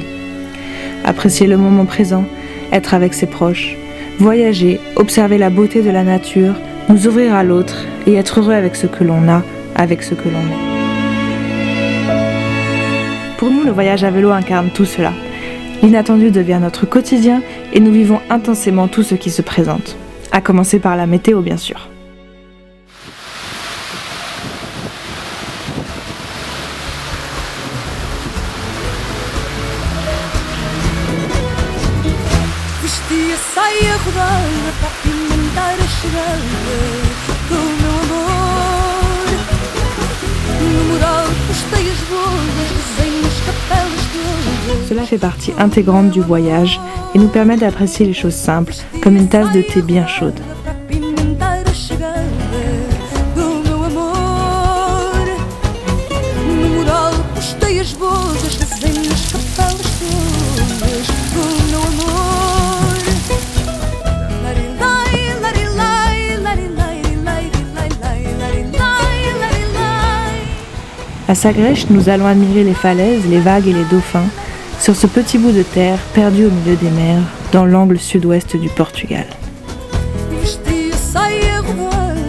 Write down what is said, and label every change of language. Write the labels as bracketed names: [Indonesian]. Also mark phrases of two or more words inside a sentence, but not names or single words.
[French] Apprécier le moment présent, être avec ses proches, voyager, observer la beauté de la nature, nous ouvrir à l'autre et être heureux avec ce que l'on a, avec ce que l'on est. Pour nous, le voyage à vélo incarne tout cela. L'inattendu devient notre quotidien et nous vivons intensément tout ce qui se présente. À commencer par la météo, bien sûr. [Portuguese] Vestia saia rodada para apimentar a chegada do meu amor. No mural postei as bodas, desenho as capelas todas. [French] Cela fait partie intégrante du voyage et nous permet d'apprécier les choses simples, comme une tasse de thé bien chaude. [Portuguese] Para apimentar a chegada do meu amor. No mural postei as bodas, desenho as capelas todas do meu amor. [French] À Sagres, nous allons admirer les falaises, les vagues et les dauphins sur ce petit bout de terre perdu au milieu des mers, dans l'angle sud-ouest du Portugal. [Portuguese] Vestia saia rodada